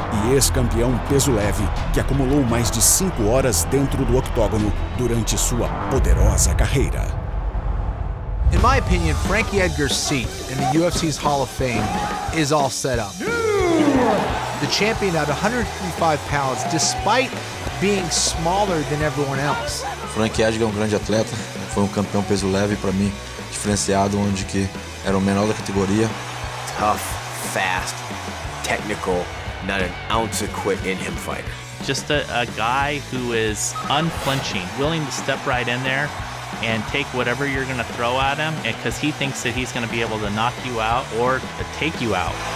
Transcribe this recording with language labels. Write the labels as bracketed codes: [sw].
[pt] e ex-campeão peso leve, que acumulou mais de 5 horas dentro do octógono durante sua poderosa carreira. [en] In my opinion, Frankie Edgar's seat in the UFC's Hall of Fame is all set up. The champion at 155 pounds, despite being smaller than everyone else. [pt] Frankie Edgar é um grande atleta, foi um campeão peso leve para mim, diferenciado, onde que era o menor da categoria. [en] Tough, fast, technical, not an ounce of quit in him fighter. Just a guy who is unflinching, willing to step right in there and take whatever you're going to throw at him, because he thinks that he's going to be able to knock you out or take you out.